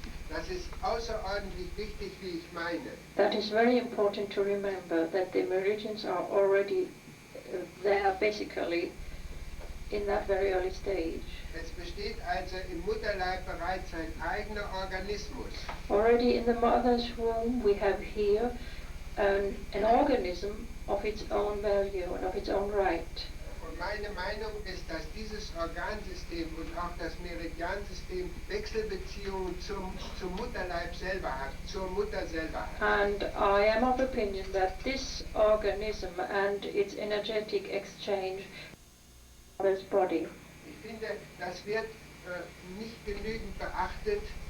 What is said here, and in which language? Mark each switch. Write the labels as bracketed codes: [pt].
[de] Das ist außerordentlich wichtig, wie ich meine. [en] That is very important to remember, that the meridians are already there basically in that very early stage. [de] Es besteht also im Mutterleib bereits ein eigener Organismus. [en] Already in the mother's womb we have here an organism of its own value and of its own right. [de] Und meine Meinung ist, dass dieses Organsystem und auch das Meridiansystem Wechselbeziehungen zum Mutterleib selber hat, zur Mutter selber hat. [en] And I am of opinion that this organism and its energetic exchange mother's body. [de] Ich finde, das wird nicht genügend beachtet.